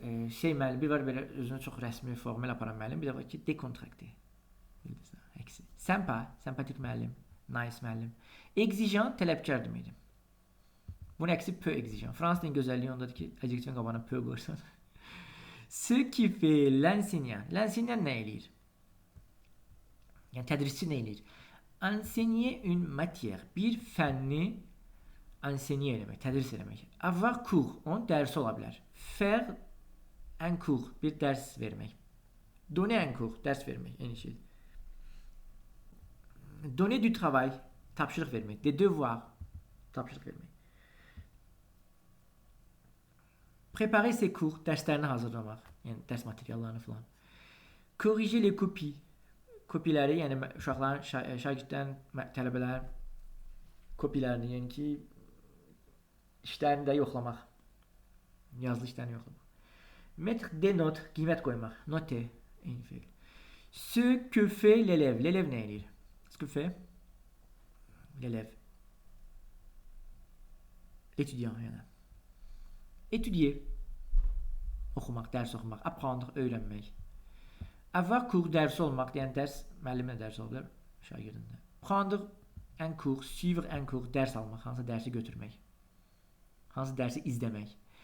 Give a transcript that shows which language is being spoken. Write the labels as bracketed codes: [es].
[az] Müəllim, bir var belə özünə çox rəsmi, formal aparan müəllim, bir də var ki dekontrakte. Sempatik müəllim, nice müəllim. Exigeant, tələbkar deməkdir. Bunun əksi [fr] peu exigeant. [az] Fransızın gözəlliyi ondadır ki, adjektifin qabağına peu qoyursan. [fr] Ce qui fait l'enseignant. [az] L'enseignant nə eləyir? Yəni tədrisçi nə eləyir? [fr] Enseigner une matière. [az] Bir fənni enseigner eləmək, tədris eləmək. [fr] Avoir cours, [az] onun dərsi ola bilər. [fr] Faire un cours, [az] bir dərs vermək. [fr] Donner un cours, [az] dərs vermək, eyni şeydir. [fr] Donner du travail, [az] tapşırıq vermək. [fr] Des devoirs, tapşırıq vermək. Préparer ses cours, [az] dərslərini hazırlamaq, yəni dərs materiallarını filan. [fr] Corriger les copies, [az] kopiləri, yəni uşaqların, şagirdlərin, tələbələrin kopilərini, yəni ki, işlərini də yoxlamaq, yazılı işlərini yoxlamaq. [fr] Mettre des notes, [az] qiymət qoymaq, noter, eyni feil. [fr] Ce que fait l'élève, l'élève [az] nə eləyir? [fr] Ce que fait l'élève, l'étudiant, yəni. [az] Étudier, oxumaq, dərs oxumaq, apprendre, öyrənmək. [fr] Avoir cours, [az] dərs olmaq, yəni dərs, müəllimlə dərs olub, şagirdində. [fr] Prendre un cours, suivre un cours, [az] dərs almaq, hansı dərsi götürmək, hansı dərsi izləmək.